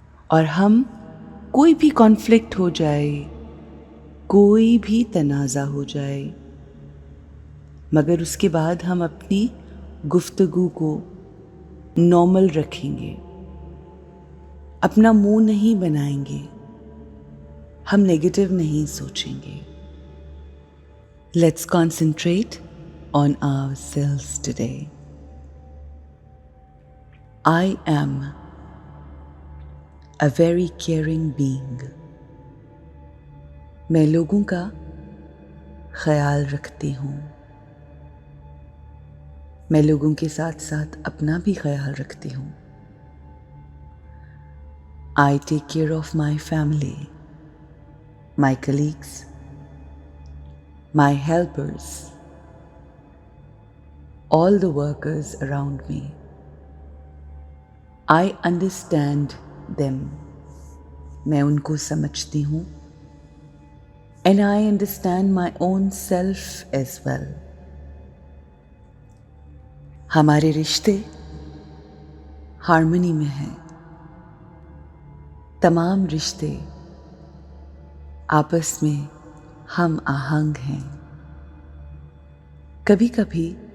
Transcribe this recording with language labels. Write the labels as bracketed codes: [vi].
[ur] اور ہم کوئی بھی کانفلکٹ ہو جائے، کوئی بھی تنازع ہو جائے، مگر اس کے بعد ہم اپنی گفتگو کو نارمل رکھیں گے، اپنا منہ نہیں بنائیں گے، ہم نیگیٹو نہیں سوچیں گے. [en] Let's concentrate on ourselves today. I am a very caring being. [ur] میں لوگوں کا خیال رکھتی ہوں، میں لوگوں کے ساتھ ساتھ اپنا بھی خیال رکھتی ہوں. [en] I take care of my family, my colleagues, my helpers, all the workers around me. I understand them. [ur] میں ان کو سمجھتی ہوں. [en] And I understand my own self as well. [ur] ہمارے رشتے ہارمنی میں ہیں. تمام رشتے آپس میں ہم آہنگ ہیں. کبھی کبھی